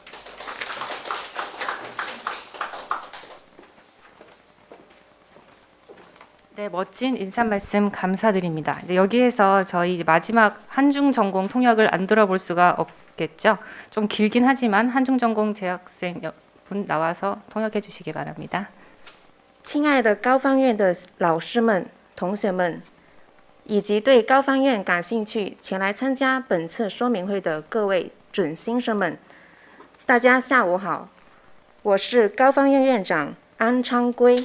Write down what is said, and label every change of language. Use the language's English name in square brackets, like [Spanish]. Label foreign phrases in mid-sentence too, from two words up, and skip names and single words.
[Korean] 네, 멋진 인사 말씀 감사드립니다. 이제 여기에서 저희 이제 마지막 한중 전공 통역을 안 들어볼 수가 없겠죠. 좀 길긴 하지만 한중 전공 재학생 분 나와서 통역해 주시기 바랍니다. [Chinese] 亲爱的高方院的老师们、同学们，以及对高方院感兴趣前来参加本次说明会的各位准新生们，大家下午好，我是高方院院长安昌圭。